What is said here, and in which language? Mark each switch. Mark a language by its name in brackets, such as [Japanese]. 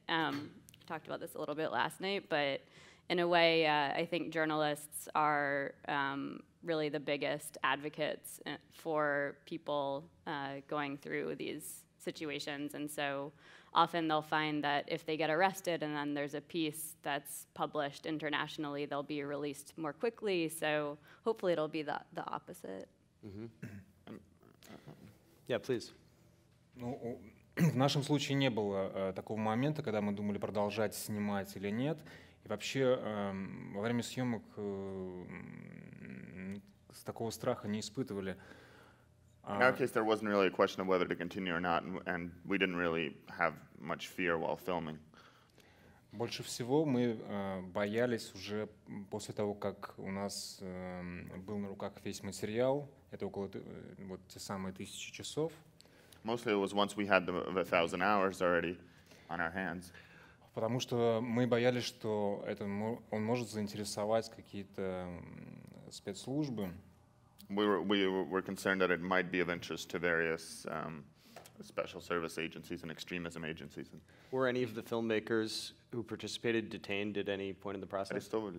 [English] We talked about this a little bit last night, but in a way, I think journalists are really the biggest advocates for people going through these situations. And so often they'll find that if they get arrested and then there's a piece that's published internationally, they'll be released more quickly. So hopefully it'll be the opposite. Mm-hmm. Yeah, please. [Russian] Ну, в нашем случае не было такого момента, когда мы думали, продолжать снимать или нет. И вообще во время съемок такого страха не испытывали. [English] In our case, there wasn't really a question of whether to continue or not, and we didn't really have much fear while filming. [Russian] Больше всего мы боялись уже после того, как у нас был на руках весь материал. Это около вот те самые 1000 часов. [English] Mostly it was once we had the 1,000 hours already on our hands. [Russian] Потому что мы боялись, что он может заинтересовать какие-то спецслужбы. [English] We were concerned that it might be of interest to various special service agencies and extremism agencies. Were any of the filmmakers who participated detained at any point in the process?